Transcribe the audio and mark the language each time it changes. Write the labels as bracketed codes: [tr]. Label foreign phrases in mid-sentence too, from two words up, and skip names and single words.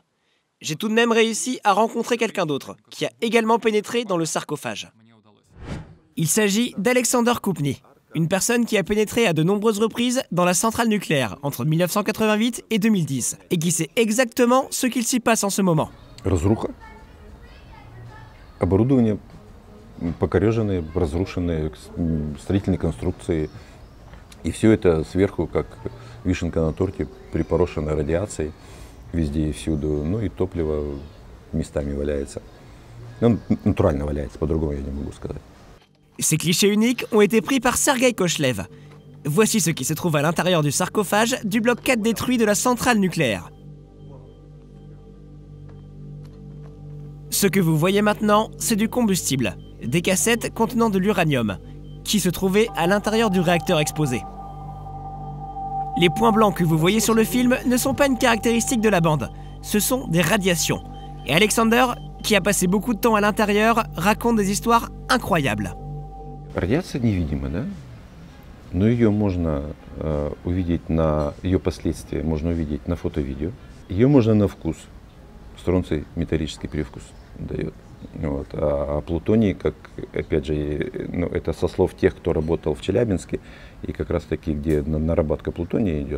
[fr] J'ai tout de même réussi à rencontrer quelqu'un d'autre, qui a également pénétré dans le sarcophage. Il s'agit d'Alexander Koupny, une personne qui a pénétré à de nombreuses reprises dans la centrale nucléaire entre 1988 et 2010, et qui sait exactement ce qu'il s'y passe en ce moment. [ru] Разруха. Оборудование покореженное, разрушенное, строительные конструкции И все это сверху, как вишенка на торте, припорошено радиацией везде и всюду. Ну и топливо местами валяется. Ну, натурально валяется, по-другому я не могу сказать. [fr] Ces clichés uniques ont été pris par Sergueï Kochlev. Voici ce qui se trouve à l'intérieur du sarcophage du bloc 4 détruit de la centrale nucléaire. Ce que vous voyez maintenant, c'est du combustible, des cassettes contenant de l'uranium, qui se trouvaient à l'intérieur du réacteur exposé. Les points blancs que vous voyez sur le film ne sont pas une caractéristique de la bande, ce sont des radiations. Et Alexander, qui a passé beaucoup de temps à l'intérieur, raconte des histoires incroyables. [ru] Радиация невидима, да? Но ее можно увидеть ее последствия можно увидеть на фото-видео. Ее можно на вкус. Стронций металлический привкус дает. Вот. А плутоний, как, опять же, ну, это со слов тех, кто работал в Челябинске, и как раз таки, где наработка плутония идет.